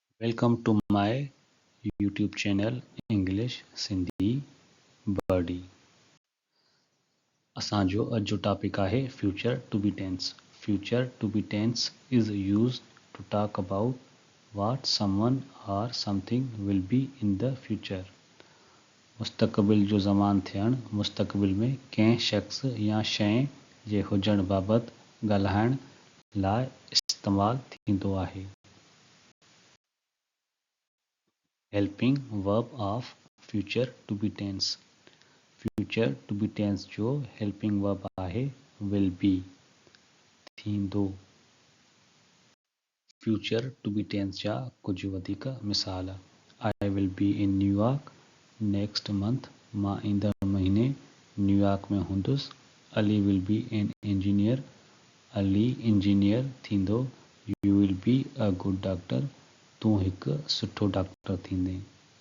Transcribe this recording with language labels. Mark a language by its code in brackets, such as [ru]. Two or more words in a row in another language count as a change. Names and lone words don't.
[en] Welcome to my YouTube channel English Sindhi Birdie। [sd] असांजो अॼु जो टॉपिक आहे [en] future to be tense। Future to be tense is used to talk about what someone or something will be in the future। [sd] मुस्तक़बिल जो ज़मान थियण मुस्तक़बिल में कंहिं शख़्स या शइ जे हुजण बाबति ॻाल्हाइण लाइ इस्तेमालु थींदो आहे। [en] helping verb of future to be tense। future to be tense [sd] जो [en] helping verb [sd] आहे [en] will be [sd] थींदो। [en] future to be tense [sd] जा कुछ वधीक मिसाल [en] I will be in New York next month। [sd] मां ईंदड़ महीने न्यूयॉर्क में हूंदुसि। [en] Ali will be an engineer। Ali [sd] इंजीनियर थींदो। [en] You will be a good doctor। [sd] तूं हिकु सुठो डॉक्टर थींदे।